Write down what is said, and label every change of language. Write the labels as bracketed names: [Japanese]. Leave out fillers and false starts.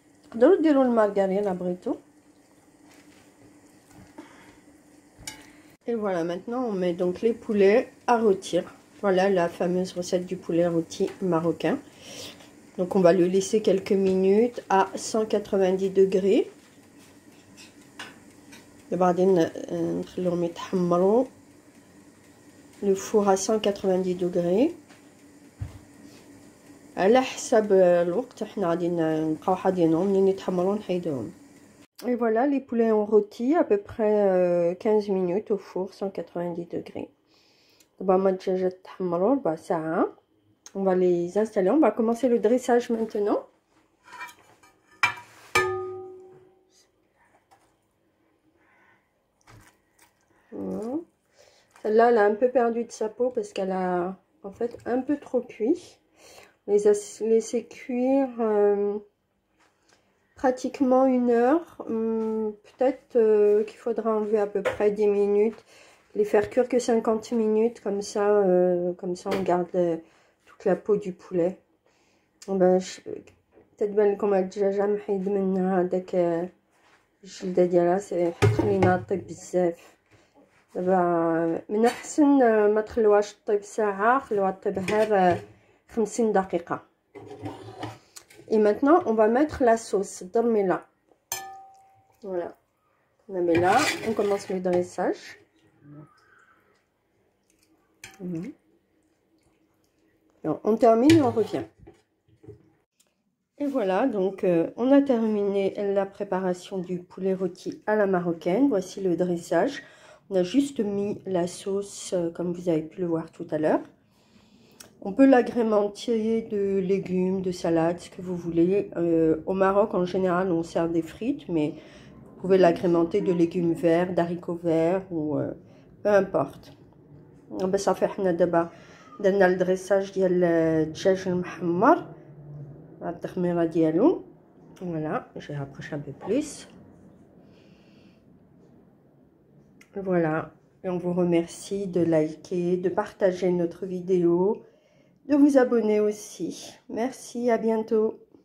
[Arabic] تقدروا ديروا المارغرين لا بغيتو. [French] Et voilà, maintenant on met donc les poulets à rôtir. Voilà la fameuse recette du poulet rôti marocain. Donc on va le laisser quelques minutes à 190 degrés. [Arabic] بعدين نخليهم يتحمروا. [French] Le four à 190 degrés. [Arabic] على حسب الوقت حنا غادي نبقاو حاضينهم منين يتحمروا نحيدوهم. [French] Et voilà, les poulets ont rôti à peu près 15 minutes au four 190 degrés. [Arabic] دابا هما الدجاجات تحمروا ربع ساعه. [French] On va les installer. On va commencer le dressage maintenant. Celle-là, elle a un peu perdu de sa peau parce qu'elle a en fait un peu trop cuit. On les a laissés cuire pratiquement 1 heure. Peut-être qu'il faudra enlever à peu près 10 minutes. Les faire cuire que 50 minutes. Comme ça on garde toute la peau du poulet. [Arabic] تتبان لكم هاد الدجاجه محيد منها هذاك الجلده ديالها خليناها طيب بزاف. دابا من احسن ما تخلوهاش طيب ساعه، خلوها طيب غير 50 دقيقه. [French] Et maintenant on va mettre la sauce dormez-la. Voilà, on la met là, on commence le dressage. Alors, on termine et on revient. Et voilà, donc on a terminé la préparation du poulet rôti à la marocaine. Voici le dressage. On a juste mis la sauce comme vous avez pu le voir tout à l'heure. On peut l'agrémenter de légumes, de salades, ce que vous voulez. Au Maroc, en général, on sert des frites, mais vous pouvez l'agrémenter de légumes verts, d'haricots verts, ou peu importe. [Arabic] صافي حنا دابا درنا الدريساج ديال الدجاج المحمر مع التخميره ديالو. [French] Voilà, je rapproche un peu plus. Voilà, et on vous remercie de liker, de partager notre vidéo, de vous abonner aussi. Merci, à bientôt.